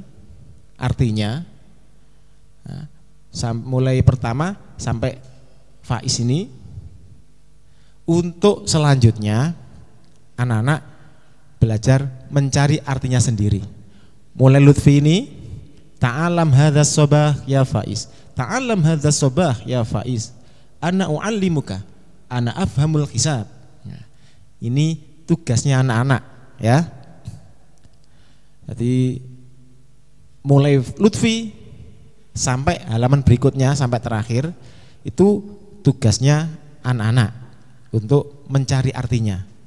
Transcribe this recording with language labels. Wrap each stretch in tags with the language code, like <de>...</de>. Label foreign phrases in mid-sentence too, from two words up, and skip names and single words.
<id>Artinya mulai pertama sampai Faiz ini, untuk selanjutnya anak-anak belajar mencari artinya sendiri. Mulai Lutfi ini,</id> <ar>تعلم هذا الصباح يا فائز، تعلم هذا الصباح يا فائز، أنا أعلمك، أنا أفهم الحساب.</ar> <id>Nah, ini tugasnya anak-anak ya. Jadi mulai Lutfi sampai halaman berikutnya sampai terakhir itu tugasnya anak-anak untuk mencari artinya.</id>